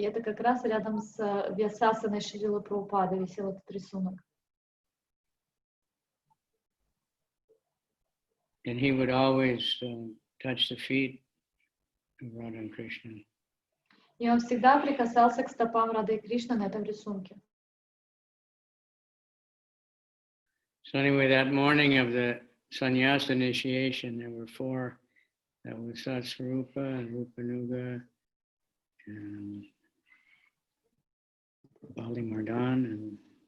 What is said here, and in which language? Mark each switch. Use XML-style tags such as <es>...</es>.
<ru>Это как раз рядом с Вьясасаной Шрилы Прабхупады висел этот рисунок.</ru> <en>And he would always touch the feet of Radha and Krishna.</en> <ru>И он всегда прикасался к стопам Рады и Кришны на этом рисунке.</ru> <en>So anyway, that morning of the sannyas initiation, there were 4. That was Satsvarupa and Rupanuga and Bali Mardan and</en>